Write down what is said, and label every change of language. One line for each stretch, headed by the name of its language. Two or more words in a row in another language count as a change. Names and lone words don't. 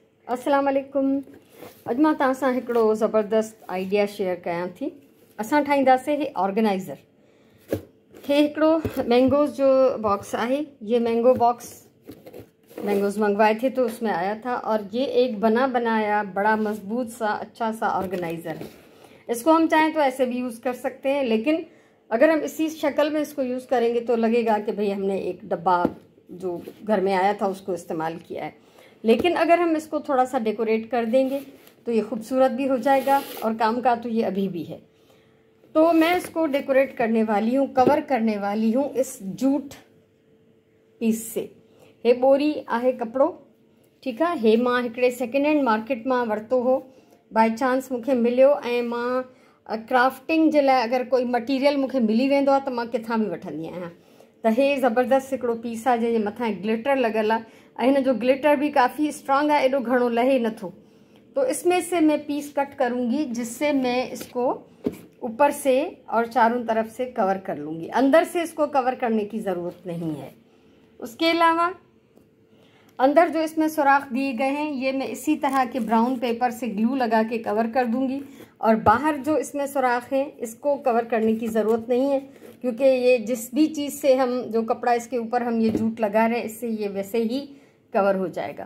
Arabic: السلام علیکم.
Sindhi: अॼु मां तव्हां सां हिकिड़ो ज़बरदस्त आइडिया शेयर कयां थी। असां ठाहींदासीं हे ऑर्गेनाइज़र। हे हिकिड़ो मैंगोज़ जो बॉक्स आहे।
Urdu: یہ
English: mango box
Urdu: مینگوز منگوائے تھے تو اس میں آیا تھا، اور یہ ایک بنا بنایا بڑا مضبوط سا اچھا سا آرگنائزر ہے. اس کو ہم چاہیں تو ایسے بھی یوز کر سکتے ہیں، لیکن اگر ہم اسی شکل میں اس کو یوز کریں گے تو لگے گا کہ بھائی ہم نے ایک ڈبہ جو گھر میں آیا تھا اس کو استعمال کیا ہے. لیکن اگر ہم اس کو تھوڑا سا ڈیکوریٹ کر دیں گے تو یہ خوبصورت بھی ہو جائے گا، اور کام کا تو یہ ابھی بھی ہے. تو میں اس کو ڈیکوریٹ کرنے والی ہوں، کور کرنے والی ہوں اس
English: jute piece
Urdu: سے.
Sindhi: हे बोरी आहे कपिड़ो,
Urdu: ٹھیک ہے.
Sindhi: हे मां हिकिड़े
English: second hand market
Sindhi: मां वरितो हो,
English: by chance
Sindhi: मूंखे मिलियो, ऐं मां क्राफ्टिंग जे लाइ अगर कोई मटीरियल मूंखे मिली वेंदो आहे त मां किथां बि वठंदी आहियां। त हे ज़बरदस्त हिकिड़ो पीस आहे जंहिंजे मथां ग्लिटर लॻल आहे, ऐं हिन जो ग्लिटर
Urdu: بھی کافی اسٹرانگ ہے,
Sindhi: एडो घणो लहे नथो।
Urdu: تو اس میں سے میں
English: piece cut
Urdu: کروں گی، جس سے میں اس کو اوپر سے اور چاروں طرف سے کور کر لوں گی. اندر سے اس کو کور کرنے کی ضرورت نہیں ہے۔ اس کے علاوہ اندر جو اس میں سوراخ دیے گئے ہیں، یہ میں اسی طرح کے
English: brown paper
Urdu: سے گلو لگا کے کور کر دوں گی، اور باہر جو اس میں سوراخ ہے اس کو کور کرنے کی ضرورت نہیں ہے، کیونکہ یہ جس بھی چیز سے ہم جو کپڑا اس کے اوپر ہم یہ جوٹ لگا رہے ہیں، اس سے یہ ویسے ہی کور ہو جائے گا.